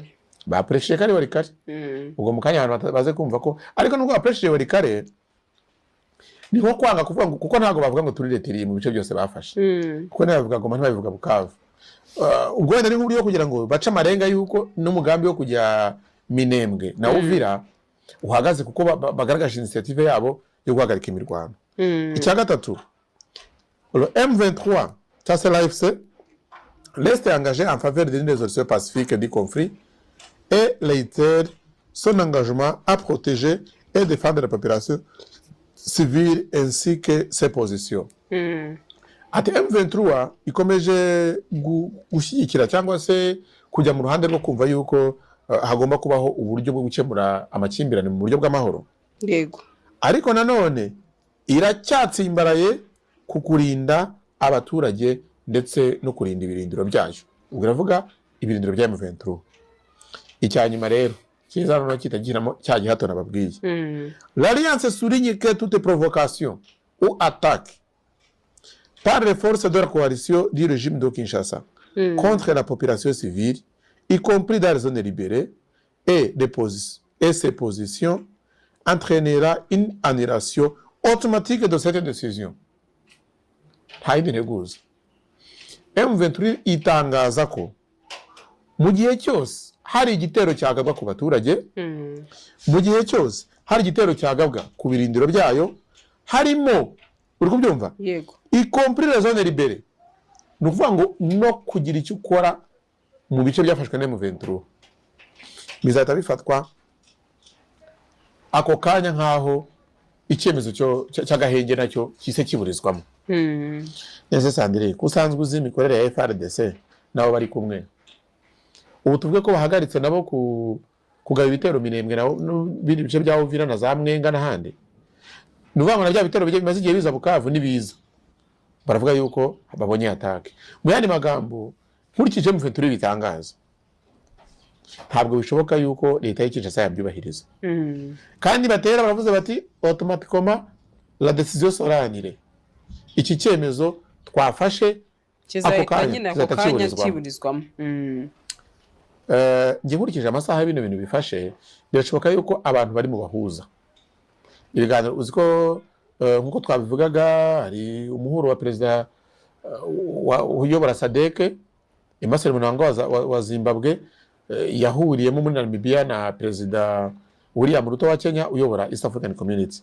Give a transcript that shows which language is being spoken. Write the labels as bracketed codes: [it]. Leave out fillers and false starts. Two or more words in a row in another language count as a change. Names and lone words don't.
[rw] Bapreshe kare Walikale ubwo mu kanya abantu baze kumva ko ariko nubwo bapreshe Walikale ni nko kwanga kuvuga ngo kuko ntago bavuga ngo turi retiri mu bice byose bafashe, kuko nabavuga ngo ntibabivuga Bukavu. Ubwo wenda ni nk'uburyo kugira ngo bace amarenga yuko n'umugambi wo kujya Minembwe na Uvira uhagaze, kuko bagaragaje initiative yabo yo guhagarika imirwano. Icya gatatu, [fr] le M23 ça c'est l'AFC reste engagé en faveur d'une résolution pacifique du conflit et réitère son engagement à protéger et défendre la population civile ainsi que ses positions. [rw] Ati M23 ikomeje gushyigikira cyangwa se kujya mu ruhande rwo kumva yuko hagomba kubaho uburyo bwo gukemura amakimbirane mu buryo bw'amahoro. Yego. Ariko nanone iracyatsimbaraye ku kurinda abaturage ndetse no kurinda ibirindiro byayo. Ubwo iravuga ibirindiro bya M23. Icyanyuma rero kiza no kitagiramo cya gihato nababwiye. [fr] L'Alliance souligne que toute provocation ou attaque par les forces de la coalition du régime de Kinshasa contre la population civile, y compris dans les zones libérées, et ses positions entraînera une annulation automatique de cette décision. Haidi neguza. [rw] M23 itangaza ko mu gihe cyose hari igitero cyagabwa ku baturage, mu gihe cyose hari igitero cyagabwa ku birindiro byayo, harimo uri kubyumva, yego, [fr] y compris les zones libérées, [rw] ni ukuvuga ngo no kugira icyo ukora mu bice byafashwe na M23 bizahita bifatwa ako kanya nk'aho icyemezo cy'agahenge nacyo kise kiburizwamo. Nese Sandrine kusanzwe uzi imikorere ya FRDC nabo bari kumwe, ubu tuvuge ko bahagaritse nabo kugaba ibitero Minembwe n'ibindi bice bya Uvira na za Mwenga n'ahandi, nuvuga ngo bya bitero bimaze igihe biza Bukavu n'ibiza, baravuga yuko babonye atake. Mu yandi magambo nkurikije M23 bitangaza, ntabwo bishoboka yuko leta y'Kinshasa yabyubahiriza. Kandi batera baravuze bati [fr] automatiquement la décision sera annulée, [rw] iki cyemezo twafashe ako kanya kiburizwamo. Nge nkurikije amasaha bino bintu bifashe, birashoboka yuko abantu bari mu bahuza ibiganiro. Uzi ko nkuko twabivugaga hari umuhuro wa perezida uyobora SADC Emmerson Mnangagwa wa Zimbabwe yahuriyemo muri Namibia na perezida William Ruto wa Kenya uyobora East African Community.